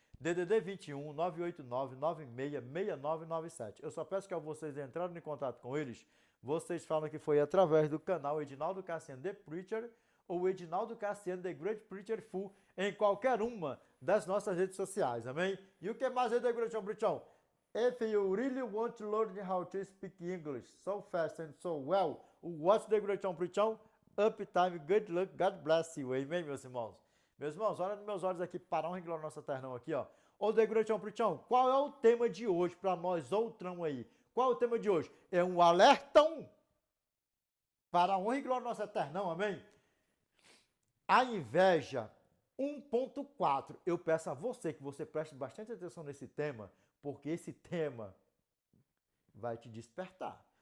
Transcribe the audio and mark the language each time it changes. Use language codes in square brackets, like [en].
[pt] DDD 21 989 966997. Eu só peço que ao vocês entrarem em contato com eles, vocês falam que foi através do canal Edinaldo Cassiano The Preacher ou Edinaldo Cassiano The Great Preacher Full em qualquer uma das nossas redes sociais, amém? E o que mais é The Great Preacher? [en] If you really want to learn how to speak English so fast and so well, watch The Great Preacher. Uptime, good luck, God bless you. [pt] Amém, meus irmãos? Meus irmãos, olha nos meus olhos aqui, para honra e glória nossa eternão aqui, ó. Ô, Degratião Prichão, qual é o tema de hoje para nós, outrão aí? Qual é o tema de hoje? É um alertão para a honra e glória nossa eternão, amém? A inveja 1.4. Eu peço a você que você preste bastante atenção nesse tema, porque esse tema vai te despertar.